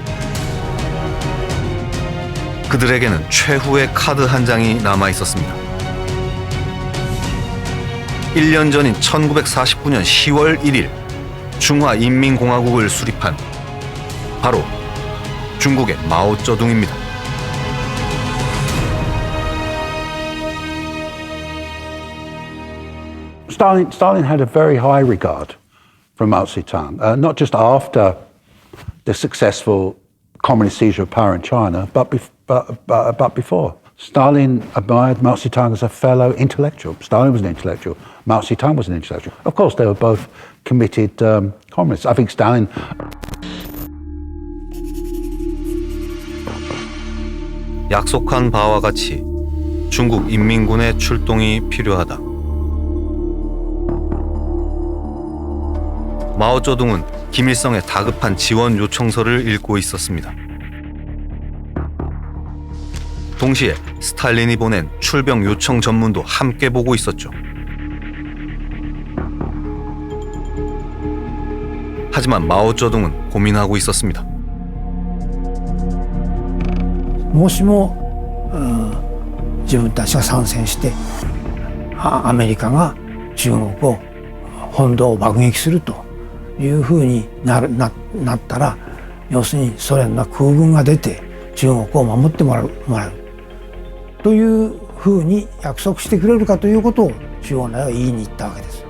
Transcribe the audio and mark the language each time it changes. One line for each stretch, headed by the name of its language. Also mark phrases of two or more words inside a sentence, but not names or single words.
Korean: 그들에게는 최후의 카드 한 장이 남아 있었습니다. 1년 전인 1949년 10월 1일 중화인민공화국을 수립한 바로 중국의 마오쩌둥입니다.
English: Stalin had a very high regard for Mao Zedong, not just after the successful communist seizure of power in China, but before. Stalin admired Mao Zedong as a fellow intellectual. Stalin was an intellectual. Mao Zedong was an intellectual. Of course, they were both committed communists. I think Stalin.
Korean: 약속한 바와 같이 중국 인민군의 출동이 필요하다. 마오쩌둥은 김일성의 다급한 지원 요청서를 읽고 있었습니다. 동시에 스탈린이 보낸 출병 요청 전문도 함께 보고 있었죠. 하지만 마오쩌둥은 고민하고 있었습니다.
Japanese: もしも自分たちが参戦してアメリカが中国を本土を爆撃するというふうになったら、要するにソ連の空軍が出て中国を守ってもらうというふうに約束してくれるかということを周恩来は言いに行ったわけです。